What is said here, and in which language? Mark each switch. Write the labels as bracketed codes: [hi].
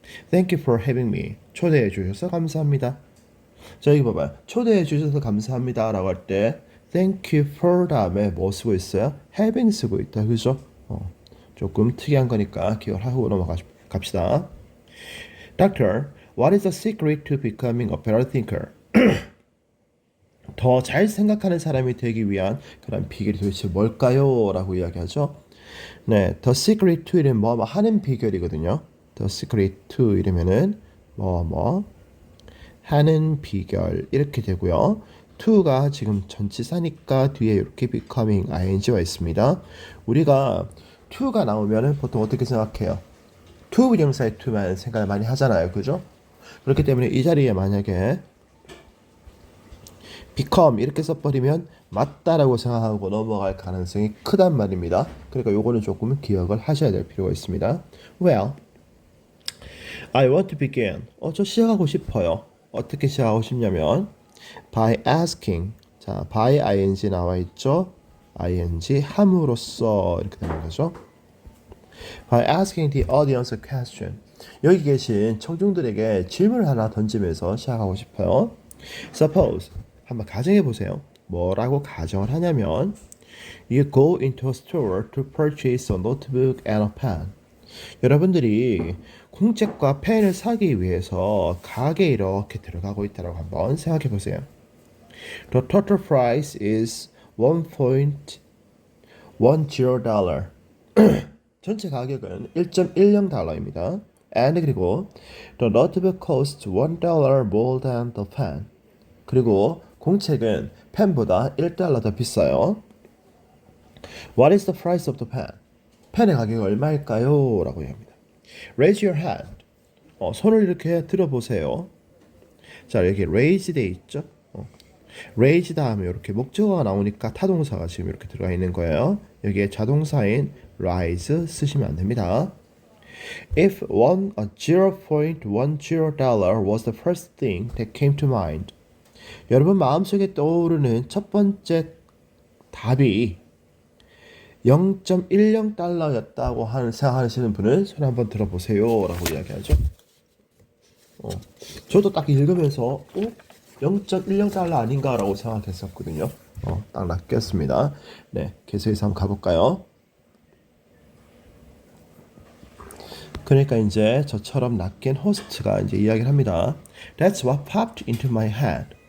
[en] Thank you for having me. [ko] 초대해 주셔서 감사합니다. 자 여기 봐봐요. 초대해 주셔서 감사합니다 라고 할 때 [en] Thank you for [ko] 다음에 뭐 쓰고 있어요? having 쓰고 있다. 그죠? 조금 특이한 거니까 기억하고 넘어갑시다. [en] Doctor, what is the secret to becoming a better thinker? [ko] 더 잘 생각하는 사람이 되기 위한 그런 비결이 도대체 뭘까요? 라고 이야기하죠. 네, [en] the secret to [ko] 이름 뭐 하는 비결이거든요. the secret to 이러면은 뭐 하는 비결 이렇게 되고요. to가 지금 전치사니까 뒤에 이렇게 becoming ing가 있습니다. 우리가 to가 나오면은 보통 어떻게 생각해요? to 부정사의 to만 생각을 많이 하잖아요. 그죠? 그렇기 때문에 이 자리에 만약에 become 이렇게 써버리면 맞다라고 생각하고 넘어갈 가능성이 크단 말입니다. 그러니까 요거는 조금 기억을 하셔야 될 필요가 있습니다. [en] Well, I want to begin. [ko] 저 시작하고 싶어요. 어떻게 시작하고 싶냐면 [en] by asking. [ko] 자, by ing 나와 있죠. ing 함으로써 이렇게 되는 거죠. [en] By asking the audience a question. [ko] 여기 계신 청중들에게 질문을 하나 던지면서 시작하고 싶어요. Suppose 한번 가정해 보세요. 뭐라고 가정을 하냐면 [en] You go into a store to purchase a notebook and a pen. [ko] 여러분들이 공책과 펜을 사기 위해서 가게에 이렇게 들어가고 있다고 한번 생각해 보세요. [en] The total price is $1.10. [ko] 전체 가격은 1.10달러입니다. [en] And 그리고 the notebook costs $1 more than the pen. [ko] 그리고 공책은 펜보다 1달러 더 비싸요. [en] What is the price of the pen? [ko] 펜의 가격이 얼마일까요? 라고 합니다. [en] Raise your hand. [ko] 손을 이렇게 들어보세요. 자, 여기 raise 돼 있죠? raise 다음에 이렇게 목적어가 나오니까 타동사가 지금 이렇게 들어가 있는 거예요. 여기에 자동사인 rise 쓰시면 안 됩니다. [en] If $0.10 was the first thing that came to mind, [ko] 여러분 마음속에 떠오르는 첫 번째 답이 0.10달러였다고 생각하시는 분은 손 한번 들어보세요 라고 이야기하죠. 저도 딱 읽으면서 0.10달러 아닌가 라고 생각했었거든요. 딱 낚였습니다. 네, 계속해서 한번 가볼까요? 그러니까 이제 저처럼 낚인 호스트가 이제 이야기를 합니다. [en] That's what popped into my head.